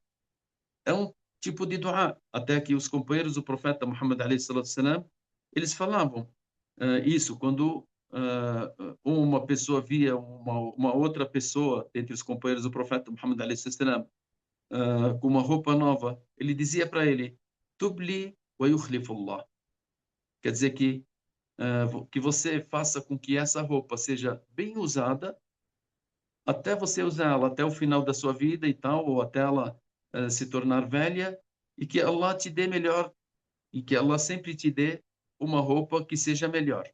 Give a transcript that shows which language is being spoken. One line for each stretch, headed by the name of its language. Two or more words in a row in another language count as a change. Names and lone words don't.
Portuguese: É um tipo de dua, até que os companheiros do profeta Muhammad a.s., eles falavam isso quando uma pessoa via uma outra pessoa entre os companheiros do profeta Muhammad a.s., com uma roupa nova, ele dizia para ele,
Arabic: تبلي ويخلف الله.
Portuguese: Quer dizer que você faça com que essa roupa seja bem usada, até você usar ela até o final da sua vida e tal, ou até ela se tornar velha, e que Allah te dê melhor, e que Allah sempre te dê uma roupa que seja melhor.